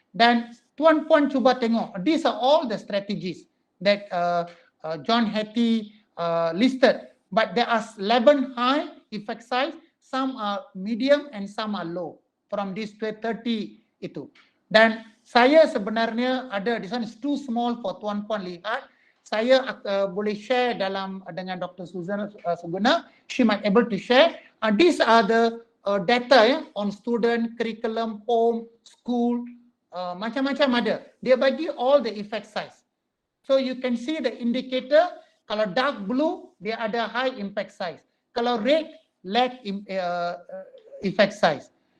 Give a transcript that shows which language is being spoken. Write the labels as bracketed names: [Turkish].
[Malay] Dan tuan-puan cuba tengok. [English] These are all the strategies that John Hattie listed. But there are 11 high effect size, some are medium and some are low from this 30 itu. [Malay] Dan saya sebenarnya ada, [English] this one is too small for tuan-puan lihat. [Malay] Saya boleh share dengan Dr. [English] Suguna. She might able to share. These are the data on student, curriculum, home, school, [Malay] macam-macam ada. Dia bagi [English] all the effect size. So you can see the indicator. [Malay] Kalau dark blue, dia ada high impact size. Kalau red, lack effect size.